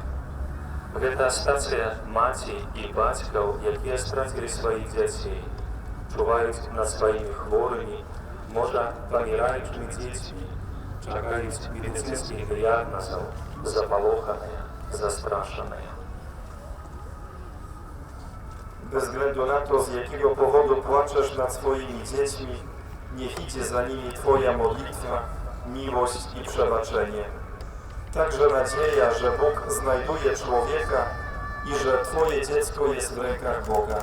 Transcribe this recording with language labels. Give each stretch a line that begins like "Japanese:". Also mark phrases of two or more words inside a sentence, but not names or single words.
Belarusian: Гэта стацыя маці і бацькаў, якія страцілі сваіх дзяцей, чуваюць над сваімі хворымі, можа, паміраючымі дзецьмі, чакаюць медыцынскіх дыягназаў, запалоханыя, застрашаныя.
Polish: Bez względu na to, z jakiego powodu płaczesz nad swoimi dziećmi, niech idzie za nimi Twoja modlitwa, miłość i przebaczenie. Także nadzieja, że Bóg znajduje człowieka i że Twoje dziecko jest w rękach Boga.